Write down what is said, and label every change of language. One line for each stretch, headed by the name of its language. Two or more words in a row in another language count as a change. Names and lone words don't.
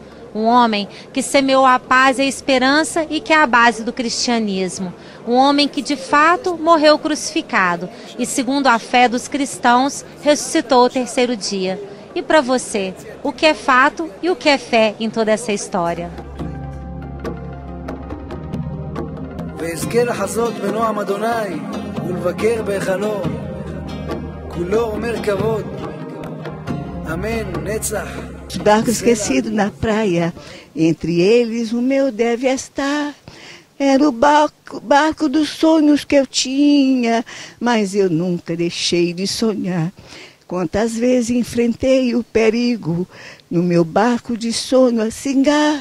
Portuguese: Um homem que semeou a paz e a esperança e que é a base do cristianismo. Um homem que de fato morreu crucificado e, segundo a fé dos cristãos, ressuscitou ao 3º dia. E para você, o que é fato e o que é fé em toda essa história?
Hebrew: ואזכה לחזות בנועם אדוני ולבקר בהיכלו כולו אומר כבוד אמן נצח.
Portuguese: Barco esquecido na praia, entre eles o meu deve estar. Era o barco dos sonhos que eu tinha, mas eu nunca deixei de sonhar. Quantas vezes enfrentei o perigo no meu barco de sonho a singar.